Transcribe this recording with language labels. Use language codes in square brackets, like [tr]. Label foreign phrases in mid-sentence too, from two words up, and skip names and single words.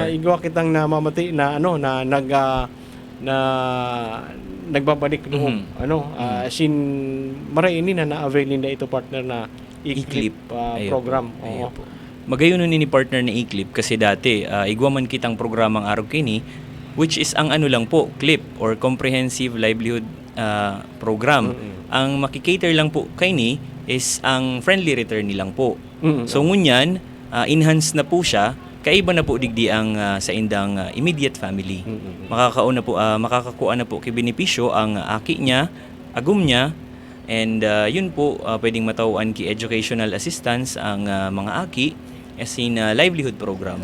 [bik] Igwa kitang namamati na nagbabalik loob. Sin maray ini na na-avail nila ito, partner, na e-clip Ayun program. po. Ayun Oo. po. Magayon nun ni partner na e-clip kasi dati igwa man kitang programang araw kini, [en] which is [bik] ang lang po, clip or [en] comprehensive livelihood program. [bik] Ang makikater lang po kay ni is ang [en] friendly return [bik] nilang po. So ngunyan, enhanced na po siya, kaiba na po digdi ang sa indang [en] immediate family. [bik] Makakakuha na po kay benepisyo ang aki niya, agum niya, and yun po pwedeng matawaan ki [en] educational assistance [bik] ang mga aki as in [en] livelihood program.